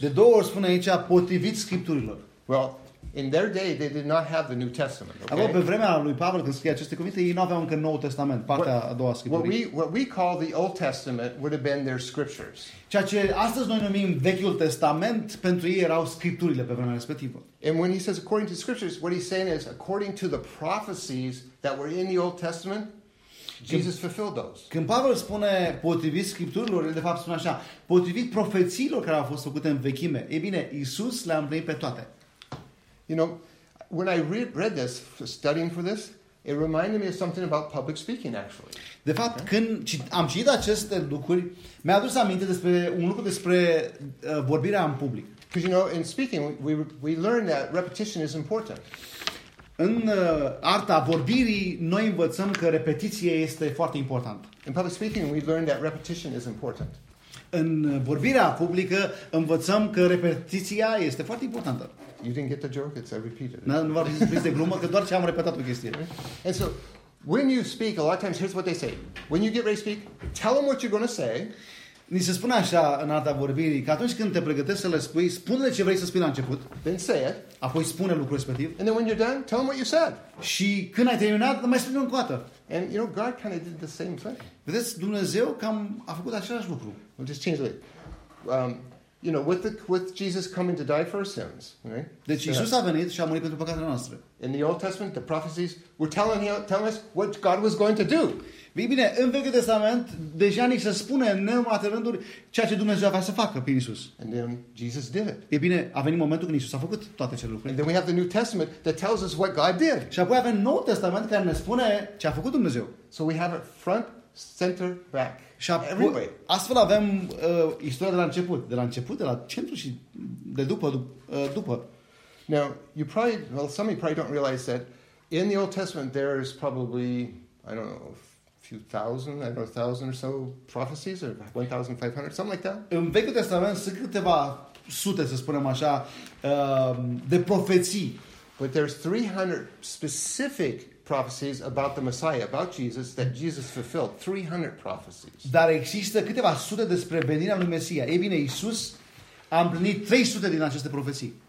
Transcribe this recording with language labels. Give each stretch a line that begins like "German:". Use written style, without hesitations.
Romanian: De două ori spune aici potrivit Scripturilor.
English: Well, in their day they did not have the New Testament, okay?
Romanian: Acolo, pe vremea lui Pavel când scrie aceste cuvinte, ei nu aveau încă Noul Testament, partea a doua a Scripturii.
English: What we call the Old Testament would have been their scriptures.
Romanian: Ceea ce astăzi noi numim Vechiul Testament, pentru ei erau Scripturile pe vremea respectivă.
English: And when he says according to scriptures, what he's saying is according to the prophecies that were in the Old Testament, Jesus fulfilled those.
Romanian: Când Pavel spune potrivit Scripturilor, el de fapt spune așa, potrivit profețiilor care au fost făcute în vechime. E bine, Iisus le-a împlinit pe toate.
English: You know, when I read this, studying for this, it reminded me of something about public speaking, actually.
Romanian: De fapt, okay? Când am citit aceste lucruri, mi-a adus aminte despre un lucru despre vorbirea în public.
English: Because, you know, in speaking, we learn that repetition is important.
Romanian: În arta vorbirii, noi învățăm că repetiția este foarte importantă.
English: In public speaking, we learn that repetition is important.
Romanian: În vorbirea publică, învățăm că repetiția este foarte importantă.
English: You didn't get the joke, it's a repeated.
Romanian: Nu, nu v-am zis de glumă, că doar ce am repetat o chestie.
English: And so, when you speak, a lot of times, here's what they say. When you get ready to speak, tell them what you're going to say.
Romanian: Ni se spune așa în arta vorbirii, că atunci când te pregătești să le spui, spune-le ce vrei să spui la început.
English: Then say it.
Romanian: Apoi spune lucrul respectiv.
English: And then when you're done, tell them what you said.
Romanian: Și când ai terminat, mai spune-le încă o dată.
English: And you know, God kind of did the same thing.
Romanian: Vedeți, Dumnezeu cam a făcut același lucru.
English: We'll just change it. You know, with Jesus coming to die for our sins, right?
Romanian: Deci Iisus a venit și a murit pentru păcatele noastre.
English: In the Old Testament, the prophecies were telling us what God was going to do.
Romanian: Bine, în Vechiul Testament deja ni se spune în nemate rânduri ceea ce Dumnezeu avea să facă prin Isus.
English: And then Jesus did it.
Romanian: E bine, a venit momentul când Isus a făcut toate cele lucruri.
English: And then we have the New Testament that tells us what God did.
Romanian: Și apoi avem Noul Testament care ne spune ce a făcut Dumnezeu.
English: So we have it front, center, back.
Romanian: Și apoi, astfel avem istoria de la început, de la început, de la centru și de după, după.
English: Now, you probably, well, some of you probably don't realize that in the Old Testament there is probably, I don't know, a thousand or so prophecies, or 1,500, something like that.
Romanian: În Vechiul Testament sunt câteva sute, să spunem așa, de profeții.
English: But there's 300 specific prophecies about the Messiah, about Jesus, that Jesus fulfilled. 300 prophecies.
Romanian: Dar există câteva sute despre venirea lui Mesia. Ei bine, Iisus a împlinit 300 din aceste profeții.